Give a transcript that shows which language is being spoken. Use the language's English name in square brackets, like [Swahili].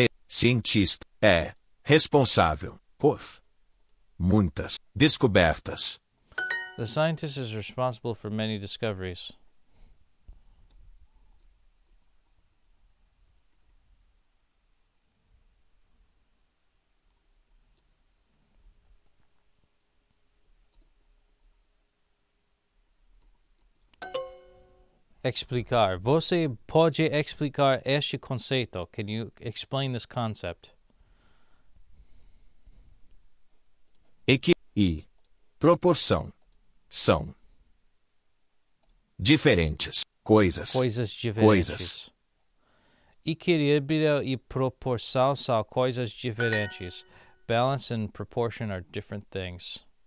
[Portuguese] Cientista é responsável por muitas descobertas. [English] The scientist is responsible for many discoveries. [Portuguese] Explicar. Você pode explicar este conceito? [English] Can you explain this concept? [Portuguese] E proporção são diferentes coisas. Coisas diferentes. Equilíbrio e proporção são coisas diferentes. [English] Balance and proportion are different things.